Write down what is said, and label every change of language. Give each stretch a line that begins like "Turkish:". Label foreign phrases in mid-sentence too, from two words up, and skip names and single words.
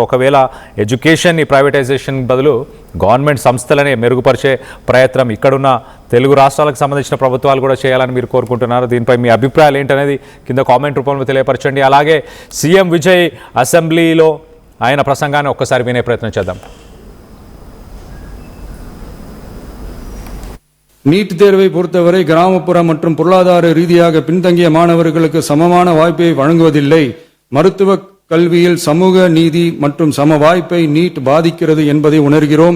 Telugu: ఒకవేళ ఎడ్యుకేషన్ని ప్రైవేటైజేషన్ బదులు గవర్నమెంట్ సంస్థలనే మెరుగుపరిచే ప్రయత్నం ఇక్కడున్న తెలుగు రాష్ట్రాలకు సంబంధించిన ప్రభుత్వాలు కూడా చేయాలని మీరు కోరుకుంటున్నారు. దీనిపై మీ అభిప్రాయాలు ఏంటనేది కింద కామెంట్ రూపంలో తెలియపరచండి. అలాగే సీఎం విజయ్ అసెంబ్లీలో ఆయన ప్రసంగాన్ని ఒక్కసారి వినే ప్రయత్నం చేద్దాం.
Tamil: நீட் தேர்வை பொறுத்தவரை கிராமப்புற மற்றும் பொருளாதார ரீதியாக பின்தங்கிய மாணவர்களுக்கு சமமான வாய்ப்பை வழங்குவதில்லை. மருத்துவ கல்வியில் சமூக நீதி மற்றும் சம வாய்ப்பை நீட் பாதிக்கிறது என்பதை உணர்கிறோம்.